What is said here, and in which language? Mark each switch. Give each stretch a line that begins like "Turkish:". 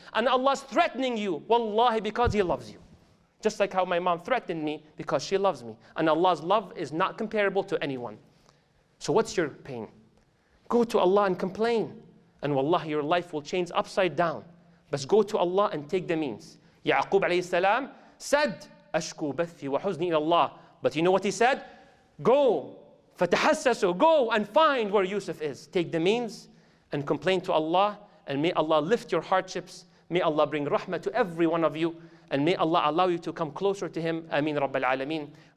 English: And Allah's threatening you, wallahi, because He loves you. Just like how my mom threatened me because she loves me. And Allah's love is not comparable to anyone. So what's your pain? Go to Allah and complain. And wallahi, your life will change upside down. But go to Allah and take the means. Yaqub alayhi salam said,
Arabic: أشكو بثي وحزني إلى الله.
English: But you know what he said? Go, فتحسسوا, go and find where Yusuf is. Take the means and complain to Allah. And may Allah lift your hardships. May Allah bring rahmah to every one of you. And may Allah allow you to come closer to Him. Ameen Rabbil Alameen.